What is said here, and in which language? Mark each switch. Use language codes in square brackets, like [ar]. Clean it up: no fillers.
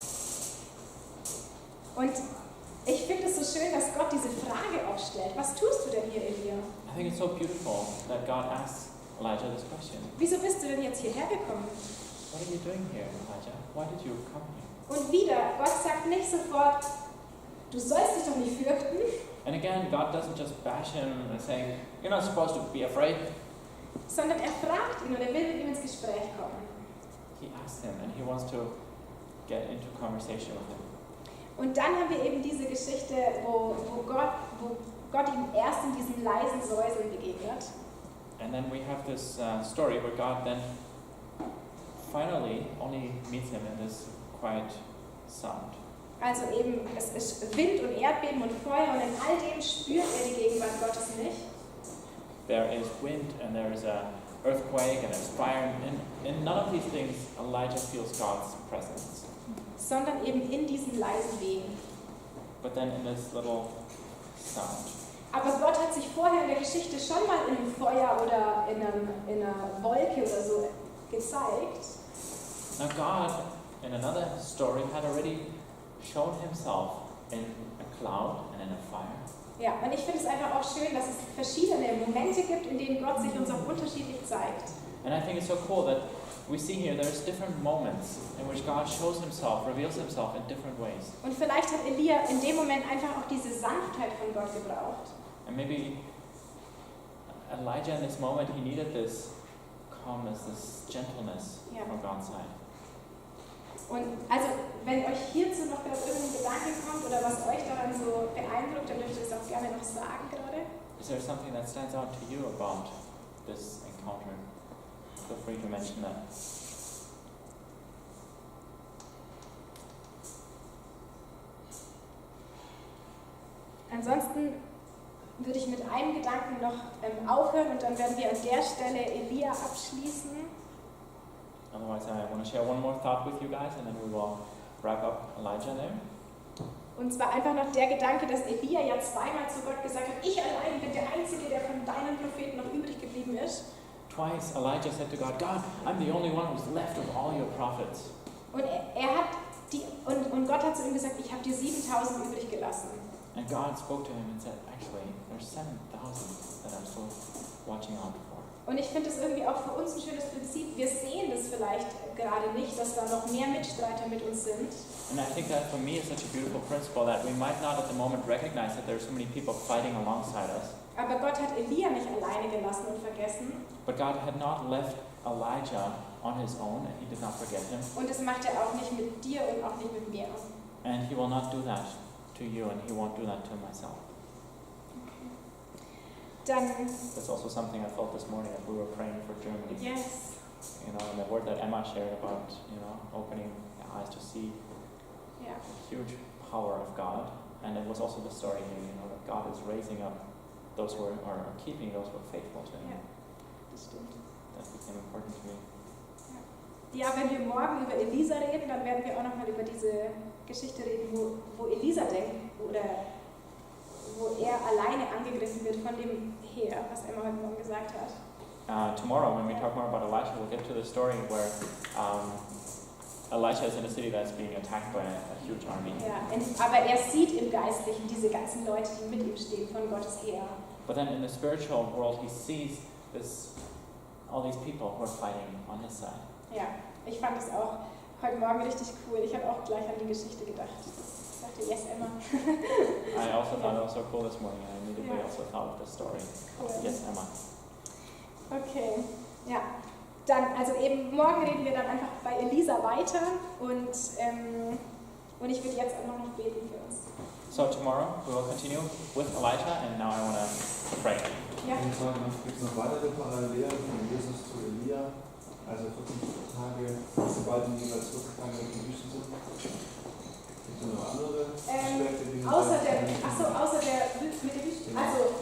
[de] Und ich finde es so schön, dass Gott diese Frage auch stellt. Was tust du denn hier, Elia? [en] I think it's so beautiful that God asks Elijah this question. [de] Wieso bist du denn jetzt hierher gekommen? [en] What are you doing here, Elijah? Why did you come here? [de] Und wieder, Gott sagt nicht sofort, du sollst dich doch nicht fürchten. [en] And again, God doesn't just bash him and say, you're not supposed to be afraid. [de] Sondern er fragt ihn und er will mit ihm ins Gespräch kommen. [en] He asks him and he wants to get into conversation with him. [de] Und dann haben wir eben diese Geschichte, wo Gott ihm erst in diesem leisen Säuseln begegnet. [en] And then we have this story where God then finally only meets him in this quiet sound. [de] Also eben, es ist Wind und Erdbeben und Feuer und in all dem spürt er die Gegenwart Gottes nicht. [en] There is wind and there is an earthquake and there's fire. And in none of these things Elijah feels God's presence. [de] Sondern eben in diesen leisen Wehen. [en] But then in this little sound. [de] Aber Gott hat sich vorher in der Geschichte schon mal in einem Feuer oder in einer Wolke oder so gezeigt. [en] Now God, in another story, had already shown himself in a cloud and in a fire. [de] Ja, und ich finde es einfach auch schön, dass es verschiedene Momente gibt, in denen Gott sich uns auch unterschiedlich zeigt. [en] And I think it's so cool that we see here there's different moments in which God shows himself, reveals himself in different ways. [de] Und vielleicht hat Elia in dem Moment einfach auch diese Sanftheit von Gott gebraucht. [en] And maybe Elijah in this moment, he needed this calmness, this gentleness from God's side. [de] Und also, wenn euch hierzu noch gerade irgendein Gedanke kommt oder was euch daran so beeindruckt, dann dürft ihr es auch gerne noch sagen gerade. [en] Is there something that stands out to you about this encounter? Feel free to mention that. [de] Ansonsten würde ich mit einem Gedanken noch aufhören und dann werden wir an der Stelle Elia abschließen. [en] Otherwise, I want to share one more thought with you guys and then we will wrap up Elijah there. [de] Und zwar einfach noch der Gedanke, dass Elia ja zweimal zu Gott gesagt hat, ich allein bin der Einzige, der von deinen Propheten noch übrig geblieben ist. [en] Twice Elijah said to God, God, I'm the only one who's left of all your prophets. [de] Und Gott hat zu ihm gesagt, ich habe dir 7.000 übrig gelassen. [en] And God spoke to him and said, actually, there's 7,000 that I'm still watching out for. [de] Und ich finde es irgendwie auch für uns ein schönes Prinzip. Wir sehen das vielleicht gerade nicht, dass da noch mehr Mitstreiter mit uns sind. [en] And I think that for me is such a beautiful principle that we might not at the moment recognize that there are so many people fighting alongside us. [de] Aber Gott hat Elia nicht alleine gelassen und vergessen. [en] But God had not left Elijah on his own and he did not forget him. [de] Und das macht er auch nicht mit dir und auch nicht mit mir. [en] And he will not do that to you and he won't do that to myself. [de] Dann, [en] That's also something I felt this morning as we were praying for Germany. yes. You know, and the word that Emma shared about, opening the eyes to see [de] Ja. [en] the huge power of God. And it was also the story here, that God is raising up those who are keeping those who are faithful to Him. [de] Ja, das stimmt. [en] That became important to me. [de] Ja, wenn wir morgen über Elisa reden, dann werden wir auch nochmal über diese Geschichte reden, wo Elisa denkt, oder wo er alleine angegriffen wird von dem Heer, was Emma heute Morgen gesagt hat. [en] Tomorrow, when we talk more about Elisha, we'll get to the story where Elisha is in a city that's being attacked by a huge army. [de] Ja, aber er sieht im Geistlichen diese ganzen Leute, die mit ihm stehen, von Gottes Heer. [en] But then in the spiritual world, he sees all these people who are fighting on his side. [de] Ja, ich fand es auch heute Morgen richtig cool. Ich habe auch gleich an die Geschichte gedacht. Ich dachte, yes, Emma. [en] I also thought it was so cool this morning, and I immediately also thought of the story. Cool. Yes, Emma. [de] Okay, ja. Dann, also eben morgen reden wir dann einfach bei Elisa weiter und ich würde jetzt auch noch beten für uns. [en] So tomorrow we will continue with Elijah, and now I want to pray. [de] Ja. Eine Frage noch, gibt es noch weitere Parallelen von Jesus zu Elia? Also 40 Tage, sobald die jeweils 40 Tage in der Wüste sind? Gibt es noch andere Aspekte, die außer der mit der Wüste. Also,